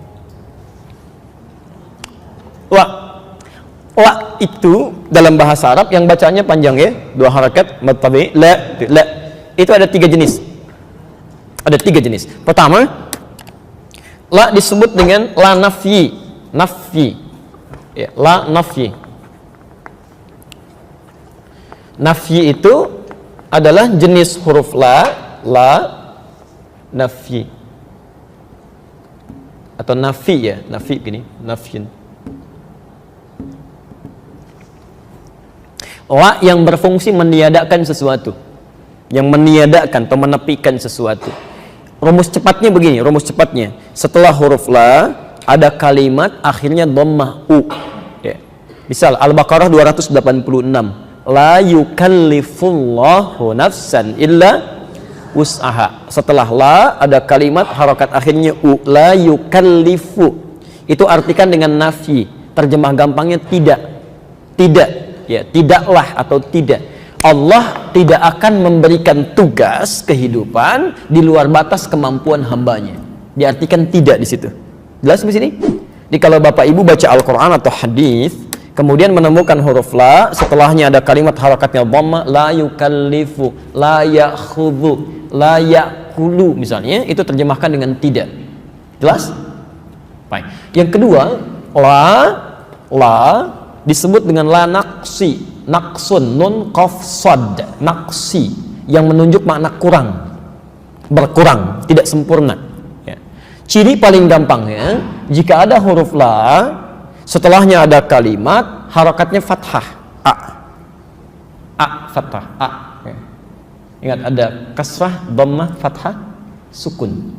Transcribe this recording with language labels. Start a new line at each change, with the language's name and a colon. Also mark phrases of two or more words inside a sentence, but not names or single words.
Indonesian: Wa itu dalam bahasa Arab yang bacanya panjang ya, dua harakat matabi la. Itu ada tiga jenis. Ada tiga jenis. Pertama, la disebut dengan
Arabic: لا نفي. يا، لا نفي.
Indonesian: Nafyi itu adalah jenis huruf
Arabic: لا نفي.
Indonesian: Atau nafi ya, nafi gini, nafyin. La yang berfungsi meniadakan sesuatu, yang meniadakan atau menepikan sesuatu. Rumus cepatnya begini, rumus cepatnya setelah huruf la ada kalimat akhirnya dhammah u ya. Misal Al-Baqarah 286,
Arabic: لا يكلف الله نفسا إلا وسعها.
Indonesian: Setelah la ada kalimat harokat akhirnya u,
Arabic: لا يكلف.
Indonesian: Itu artikan dengan nafi, terjemah gampangnya tidak ya, tidaklah atau tidak. Allah tidak akan memberikan tugas kehidupan di luar batas kemampuan hambanya. Diartikan tidak di situ. Jelas di sini? Jadi kalau Bapak Ibu baca Al-Quran atau hadis, kemudian menemukan huruf la, setelahnya ada kalimat harakatnya dhamma,
Arabic: لا يكلف، لا يأخذ، لا يأكل misalnya, itu terjemahkan dengan tidak.
Indonesian: Jelas? Baik. Yang kedua, la disebut dengan
Arabic: لا نقص,
Indonesian: naqsun,
Arabic: نون قاف صاد,
Indonesian: naqsi, yang menunjuk makna kurang, berkurang, tidak sempurna ya. Ciri paling gampangnya, jika ada huruf la setelahnya ada kalimat harakatnya fathah, fathah, ya. Ingat ada kasrah, dhammah, fathah, sukun.